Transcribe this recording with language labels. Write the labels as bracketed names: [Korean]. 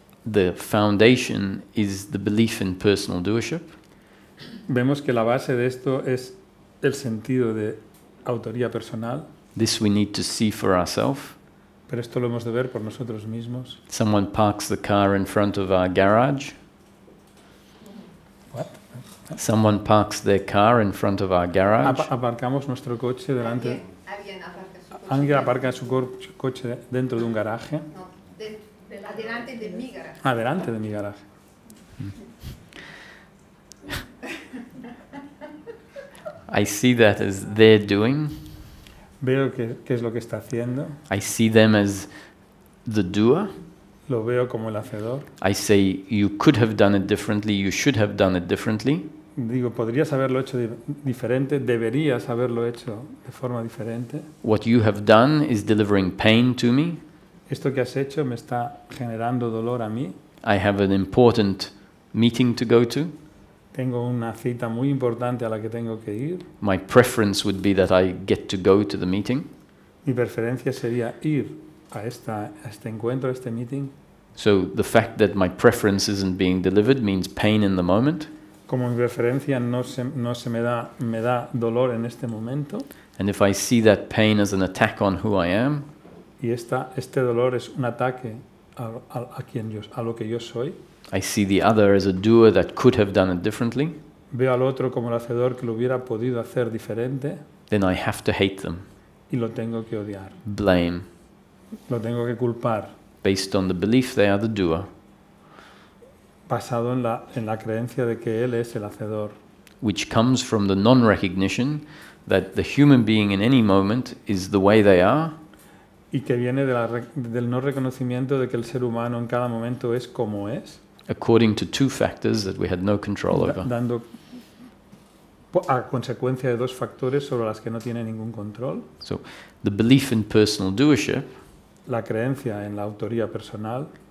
[English] the foundation is the belief in personal doership. [Spanish] Vemos que la base de esto es el sentido de autoría personal. [English] This we need to see for ourselves. [Spanish] Pero esto lo hemos de ver por nosotros mismos. [English] Someone parks the car in front of our garage. What? Someone parks their car in front of our garage. [Spanish] Aparcamos nuestro coche delante. Alguien aparca su coche dentro de un garaje. No, delante de mi garaje. Delante de mi garaje. [English] I see that as their doing. [Spanish] Veo qué es lo que está haciendo. [English] I see them as the doer. [Spanish] Lo veo como el hacedor. [English] I say, you could have done it differently, you should have done it differently. [Spanish] Digo, podrías haberlo hecho diferente, deberías haberlo hecho de forma diferente. [English] What you have done is delivering pain to me. [Spanish] Esto que has hecho me está generando dolor a mí. [English] I have an important meeting to go to. [Spanish] Tengo una cita muy importante a la que tengo que ir. [English] My preference would be that I get to go to the meeting. [Spanish] Mi preferencia sería ir a este encuentro, a este meeting. [English] So the fact that my preference isn't being delivered means pain in the moment. [Spanish] Como mi preferencia no se me da dolor en este momento. [English] And if I see that pain as an attack on who I am, [Spanish] Y este dolor es un ataque a lo que yo soy. [English] I see the other as a doer that could have done it differently, [Spanish] Veo al otro como el hacedor que lo hubiera podido hacer diferente [English] then I have to hate them, [Spanish] y lo tengo que odiar. [English] blame, [Spanish] Lo tengo que culpar, [English] based on the belief they are the doer, [Spanish] basado en la creencia de que él es el hacedor, [English] which comes from the non-recognition that the human being in any moment is the way they are, [Spanish] y que viene del no reconocimiento de que el ser humano en cada momento es como es, [English] according to 2 factors that we had no control over. [Spanish] dando a consecuencia de 2 factores sobre las que no tiene ningún control. [English] So the belief in personal doership [Spanish] La creencia en la autoría personal